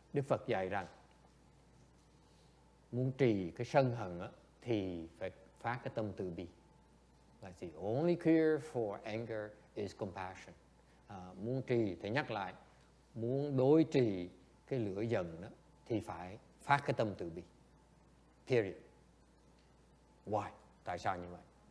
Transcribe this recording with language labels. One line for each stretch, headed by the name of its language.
Vietnamese: Đức Phật dạy rằng muốn trì cái sân hận thì phải phát cái tâm từ bi.
English: That's the only cure for anger is compassion.
Vietnamese: Muốn trì, thầy nhắc lại, muốn đối trì cái lửa giận đó thì phải phát cái tâm từ bi.
English: Period. Why?
Vietnamese: Tại sao như vậy?